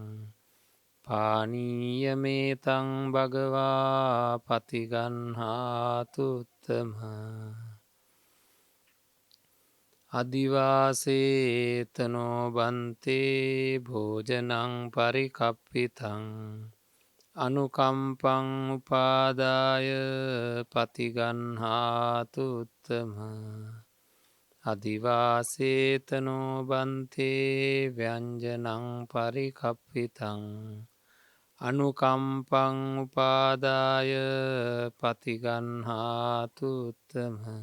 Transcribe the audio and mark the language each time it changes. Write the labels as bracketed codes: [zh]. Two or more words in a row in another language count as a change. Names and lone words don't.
[pi] පානීයමේතං භගවා පතිගන්හාතු උත්තම අදිවාසේතනෝ බන්තේ භෝජනං පරිකප්පිතං අනුකම්පං උපාදාය පතිගන්හාතු උත්තම අදිවාසේතනෝ බන්තේ ව්‍යංජනං පරිකප්පිතං අනුකම්පං උපාදාය පතිගන්හාතු උත්තම